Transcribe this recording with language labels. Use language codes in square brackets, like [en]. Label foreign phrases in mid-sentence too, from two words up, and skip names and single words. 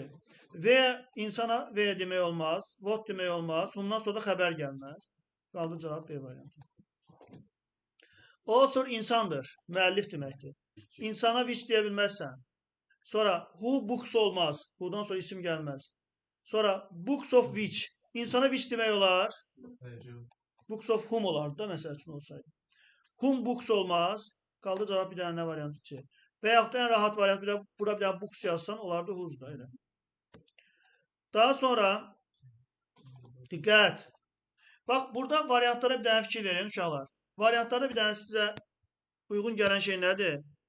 [az] V insana V demək olmaz, what demək olmaz. Whom'dan sonra da xəbər gəlməz. Qaldı cavab B variantı. Author insandır, müəllif deməkdir. İnsana which deyə bilməzsən. Sonra [en] who books [az] olmaz. Who'dan sonra isim gəlməz. Sonra [en] books of which. [az] İnsana which demək olar. [en] Books of whom [az] olardı da məsəl üçün olsaydı. [en] Whom books [az] olmaz. Qaldı cavab bir dənə nə variantı ki. Və yaxud da ən rahat variant bura bir dənə books yazsan olardı whose da elə. Daha sonra diqqət. Bax burada variantlara bir dənə fikir verin uşaqlar. Variantlarda bir dənə sizə uyğun gələn şey nədir?